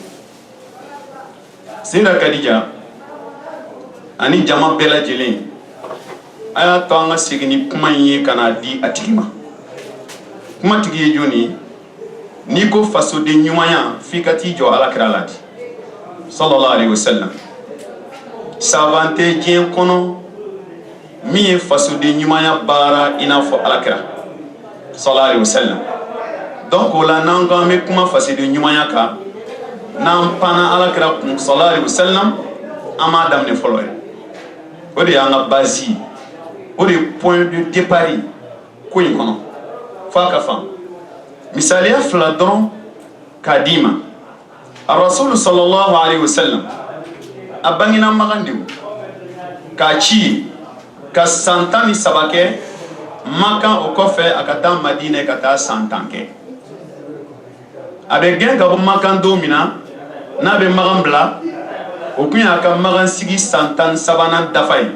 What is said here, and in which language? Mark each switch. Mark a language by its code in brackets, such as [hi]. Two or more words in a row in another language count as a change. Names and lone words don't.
[bm] Seyda Khadija ani jama bɛɛ lajɛlen a y'a to an ka segin ni kuma in ye ka n'a di a tigi ma. Kuma tigi ye jɔni ye? N'i ko fasoden ɲumanya f'i ka t'i jɔ Alakira la di [ar] صلى الله عليه وسلم. [bm] Saban tɛ diɲɛ kɔnɔ min ye fasoden ɲumanya baara i n'a fɔ Alakira [ar] صلى الله عليه وسلم. [bm] Donc o la n'an ko an bɛ kuma fasoden ɲumanya kan n'an panna Alakira kun [ar] صلى الله عليه وسلم [bm] an m'a daminɛ fɔlɔ ye. O de y'an ka base ye, o de ye [fr] point de départ [bm] ye ko in kɔnɔ f'a ka faamu. Misaliya fila dɔrɔn k'a d'i ma. Rasulu [ar] صلى الله عليه وسلم [bm] a bangena Makan de k'a ci ka san 13 kɛ Makan o kɔfɛ a ka taa Madina ka taa san 10 kɛ. A bɛ gɛn ka bɔ Makan don min na n'a bɛ Makan bila o kun y'a ka Makan sigi san 13nan dafa ye.